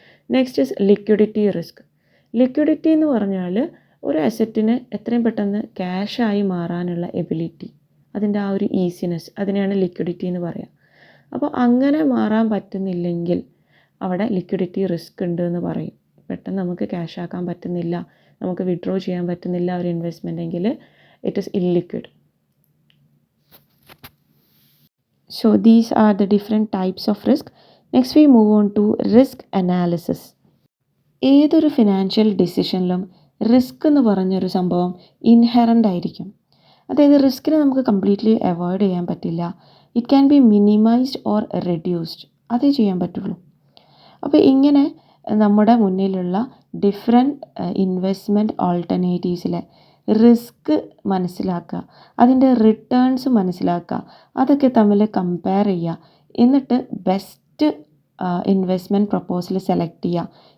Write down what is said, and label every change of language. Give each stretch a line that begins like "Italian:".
English: Next is liquidity risk.
Malayalam: Liquidity എന്ന് പറഞ്ഞാൽ ഒരു അസറ്റിന് എത്രയും പെട്ടെന്ന് ക്യാഷായി മാറാനുള്ള എബിലിറ്റി, അതിൻ്റെ ആ ഒരു ഈസിനെസ്, അതിനെയാണ് ലിക്വിഡിറ്റി എന്ന് പറയുക. അപ്പോൾ അങ്ങനെ മാറാൻ പറ്റുന്നില്ലെങ്കിൽ അവിടെ ലിക്വിഡിറ്റി റിസ്ക് ഉണ്ട് എന്ന് പറയും. പെട്ടെന്ന് നമുക്ക് ക്യാഷ് ആക്കാൻ പറ്റുന്നില്ല, നമുക്ക് വിഡ്രോ ചെയ്യാൻ പറ്റുന്നില്ല ഒരു ഇൻവെസ്റ്റ്മെൻ്റ് എങ്കിൽ
English: It is illiquid. So these are the different types of risk. Next we move on to risk analysis.
Malayalam: ഏതൊരു ഫിനാൻഷ്യൽ ഡിസിഷനിലും റിസ്ക് എന്ന് പറഞ്ഞൊരു സംഭവം ഇൻഹെറൻ്റ് ആയിരിക്കും. അതായത് റിസ്കിനെ നമുക്ക് കംപ്ലീറ്റ്ലി അവോയ്ഡ് ചെയ്യാൻ പറ്റില്ല.
English: it can be minimised or reduced,
Malayalam: അതേ ചെയ്യാൻ പറ്റുള്ളൂ. അപ്പോൾ ഇങ്ങനെ നമ്മുടെ മുന്നിലുള്ള ഡിഫറെൻറ്റ് ഇൻവെസ്റ്റ്മെൻറ്റ് ഓൾട്ടർനേറ്റീവ്സിലെ റിസ്ക് മനസ്സിലാക്കുക, അതിൻ്റെ റിട്ടേൺസ് മനസ്സിലാക്കുക, അതൊക്കെ തമ്മിൽ കമ്പയർ ചെയ്യുക, എന്നിട്ട് ബെസ്റ്റ് ഇൻവെസ്റ്റ്മെൻറ്റ് പ്രൊപ്പോസൽ സെലക്ട് ചെയ്യുക.